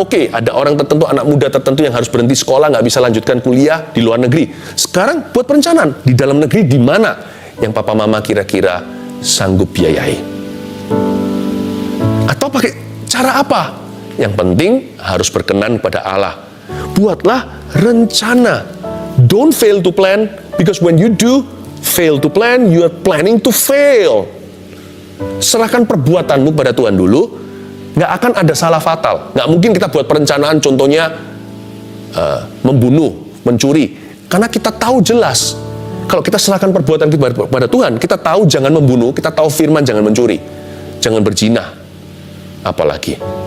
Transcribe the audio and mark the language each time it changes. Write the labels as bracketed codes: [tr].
[id] Oke, ada orang tertentu, anak muda tertentu yang harus berhenti sekolah, nggak bisa lanjutkan kuliah di luar negeri. Sekarang buat perencanaan. Di dalam negeri di mana yang papa mama kira-kira sanggup biayai? Atau pakai cara apa? Yang penting harus berkenan pada Allah. Buatlah rencana. [en] Don't fail to plan, because when you do fail to plan, you are planning to fail. [id] Serahkan perbuatanmu pada Tuhan dulu. Nggak akan ada salah fatal. Nggak mungkin kita buat perencanaan, contohnya membunuh, mencuri. Karena kita tahu jelas, kalau kita serahkan perbuatan kita pada Tuhan, kita tahu jangan membunuh, kita tahu firman jangan mencuri, jangan berzina, apalagi.